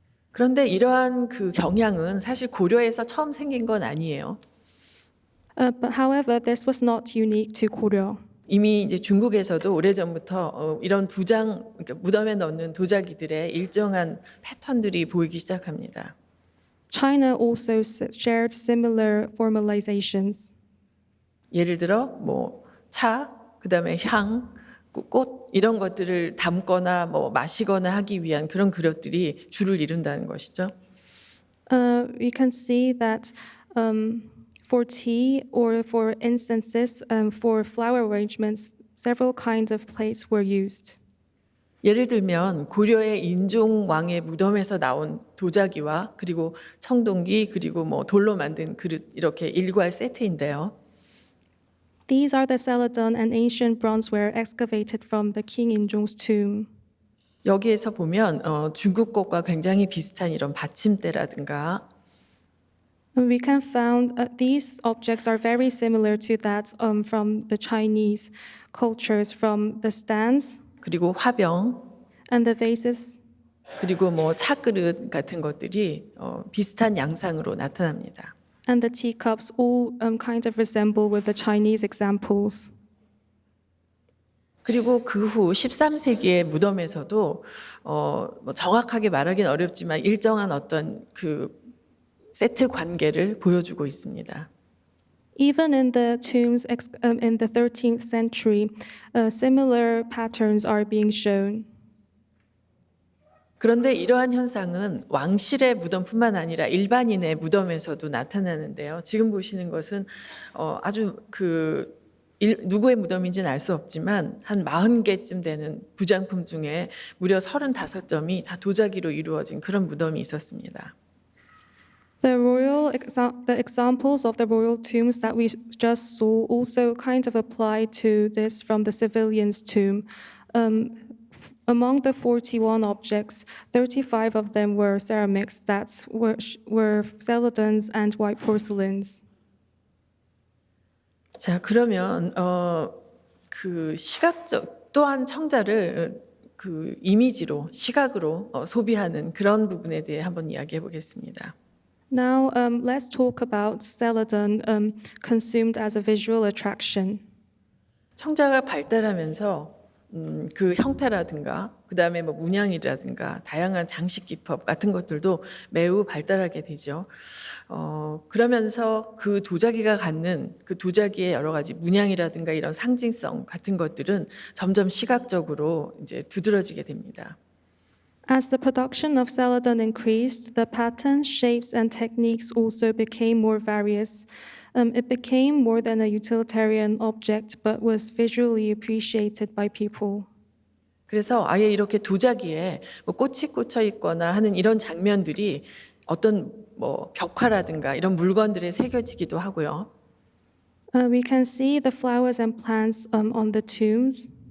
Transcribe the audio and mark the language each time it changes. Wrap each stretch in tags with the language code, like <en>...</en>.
<ko>그런데 이러한 그 경향은 사실 고려에서 처음 생긴 건 아니에요.</ko> <en>But however, this was not unique to Goryeo.</en> <ko>이미 이제 중국에서도 오래전부터 이런 그러니까 무덤에 넣는 도자기들의 일정한 패턴들이 보이기 시작합니다.</ko> <en>China also shared similar formalizations.</en> <ko>예를 들어 뭐 차, 그다음에 향, 꽃 이런 것들을 담거나 뭐 마시거나 하기 위한 그런 그릇들이 주를 이룬다는 것이죠.</ko> <en>We can see that for tea or for incenses, for flower arrangements, several kinds of plates were used.</en> <ko>예를 들면 고려의 인종 왕의 무덤에서 나온 도자기와 그리고 청동기 그리고 뭐 돌로 만든 그릇 이렇게 일괄 세트인데요.</ko> <en>These are the celadon and ancient bronzeware excavated from the King Injong's tomb.</en> <ko>여기에서 보면 중국 것과 굉장히 비슷한 이런 받침대라든가</ko> <en>And we can found these objects are very similar to that from the Chinese cultures, from the stands</en> <ko>그리고 화병</ko> <en>and the vases</en> <ko>그리고 뭐 차그릇 같은 것들이 비슷한 양상으로 나타납니다.</ko> <en>and the teacups all kind of resemble with the Chinese examples.</en> <ko>그리고 그 후 13세기의 무덤에서도 뭐 정확하게 말하기는 어렵지만 일정한 어떤 그 세트 관계를 보여주고 있습니다.</ko> <en>Even in the tombs in the 13th century, similar patterns are being shown.</en> <ko>그런데 이러한 현상은 왕실의 무덤뿐만 아니라 일반인의 무덤에서도 나타나는데요. 지금 보시는 것은 아주 누구의 무덤인지는 알 수 없지만 한 40개쯤 되는 부장품 중에 무려 35점이 다 도자기로 이루어진 그런 무덤이 있었습니다.</ko> <en>The examples of the royal tombs that we just saw also kind of apply to this from the civilian's tomb. Among the 41 objects, 35 of them were ceramics that were celadons and white porcelains.</en> <ko>자, 그러면 그 시각적 또한 청자를 그 이미지로 시각으로 소비하는 그런 부분에 대해 한번 이야기해 보겠습니다.</ko> <en>Now, let's talk about celadon consumed as a visual attraction.</en> <ko>청자가 발달하면서 그 형태라든가 그다음에 뭐 문양이라든가 다양한 장식 기법 같은 것들도 매우 발달하게 되죠. 그러면서 그 도자기가 갖는 그 도자기의 여러 가지 문양이라든가 이런 상징성 같은 것들은 점점 시각적으로 이제 두드러지게 됩니다.</ko> <en>As the production of celadon increased, the patterns, shapes, and techniques also became more various. It became more than a utilitarian object, but was visually appreciated by people.</en> <ko>그래서 아예 이렇게 도자기에 뭐 꽃이 꽂혀 있거나 하는 이런 장면들이 어떤 뭐 벽화라든가 이런 물건들에 새겨지기도 하고요.</ko> <en>We can see the flowers and plants on the tombs.</en>